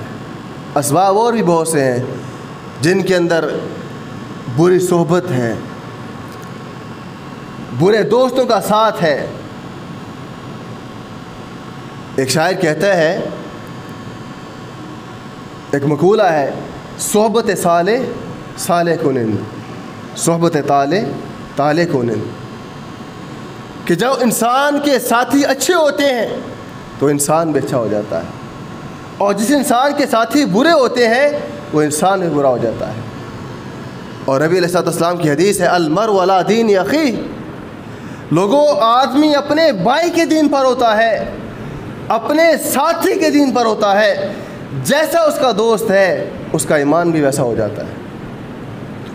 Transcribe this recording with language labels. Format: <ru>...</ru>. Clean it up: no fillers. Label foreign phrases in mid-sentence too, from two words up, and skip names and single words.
<ur>اسباب اور بھی بہت سے ہیں، جن کے اندر بری صحبت ہے، برے دوستوں کا ساتھ ہے۔ ایک شاعر کہتا ہے، ایک مقولہ ہے،</ur> <fa>صحبت صالح صالح کنن، صحبت طالح طالح کنن،</fa> <ur>کہ جب انسان کے ساتھی اچھے ہوتے ہیں تو انسان بھی اچھا ہو جاتا ہے، اور جس انسان کے ساتھی برے ہوتے ہیں وہ انسان بھی برا ہو جاتا ہے۔ اور نبی</ur> <ar>علیہ السلام</ar> <ur>کی حدیث ہے،</ur> <ar>المرء علی دین اخیہ،</ar> <ur>لوگوں آدمی اپنے بھائی کے دین پر ہوتا ہے، اپنے ساتھی کے دین پر ہوتا ہے، جیسا اس کا دوست ہے اس کا ایمان بھی ویسا ہو جاتا ہے۔</ur>